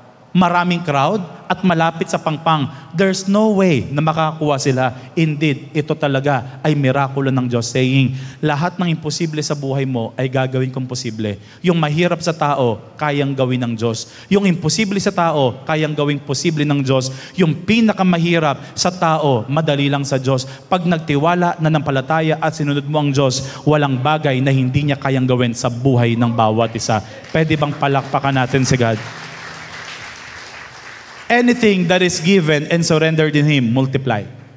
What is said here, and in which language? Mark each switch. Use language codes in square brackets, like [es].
[tl] Maraming crowd at malapit sa pangpang. [en] There's no way [tl] na makakuha sila. Indeed, ito talaga ay mirakulo ng Diyos saying, lahat ng imposible sa buhay mo ay gagawin kong posible. Yung mahirap sa tao, kayang gawin ng Diyos. Yung imposible sa tao, kayang gawing posible ng Diyos. Yung pinakamahirap sa tao, madali lang sa Diyos. Pag nagtiwala, nanampalataya at sinunod mo ang Diyos, walang bagay na hindi niya kayang gawin sa buhay ng bawat isa. Pwede bang palakpakan natin si God? [en] Anything that is given and surrendered in Him, multiply.